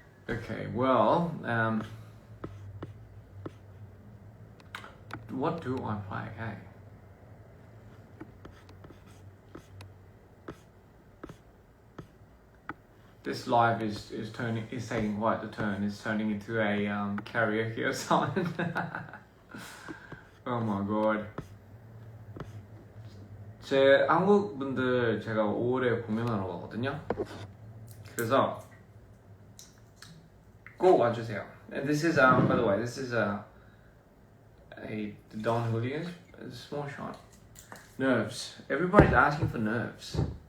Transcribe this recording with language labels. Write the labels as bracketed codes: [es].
[en] Okay, well, what do I play? Hey. This live is taking quite the turn. It's turning into a karaoke or something. Oh my god. [ko] 제 한국 분들 제가 5월에 공연하러 가거든요. 그래서 꼭 와주세요. [en] And this is by the way, this is a Don Julio's, a small shot. Nerves. Everybody's asking for nerves.